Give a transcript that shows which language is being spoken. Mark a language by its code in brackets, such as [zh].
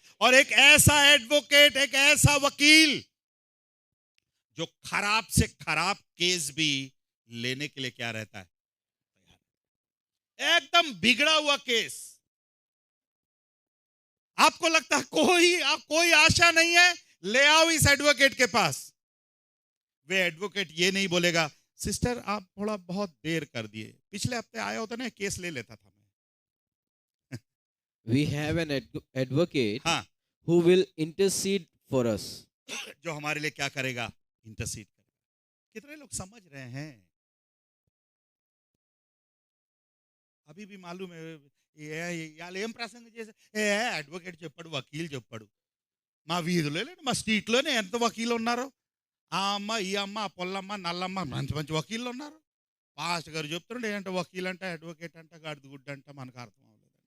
[hi] और एक ऐसा एडवोकेट, एक ऐसा वकील जो खराब से खराब केस भी लेने के लिए क्या रहता है, एकदम बिगड़ा हुआ केस, आपको लगता है कोई आशा नहीं है, ले आओ इस एडवोकेट के पास। वे एडवोकेट ये नहीं बोलेगा, सिस्टर आप थोड़ा बहुत देर कर दिए, पिछले हफ्ते आया होता ना, केस ले लेता था मैं। [en] We have an advocate [hi] हाँ, [en] who will intercede for us. [hi] जो हमारे लिए क्या करेगा, इंटरसीड करेगा। कितने लोग समझ रहे हैं? अभी भी मालूम है [te] ఏం ప్రసంగం చేసే అడ్వకేట్ చెప్పాడు, వకీల్ చెప్పాడు, మా వీధిలోనే మా స్ట్రీట్లోనే ఎంత వకీలు ఉన్నారు, ఆ అమ్మ ఈ అమ్మ ఆ పొల్లమ్మ నల్లమ్మ మంచి మంచి వకీళ్ళు ఉన్నారు. పాస్టర్ గారు చెప్తున్నాడు ఏంటంటే వకీల్ అంటే అడ్వకేట్ అంటే గాడిద గుడ్డ అంటే మనకు అర్థం అవ్వలేదంట.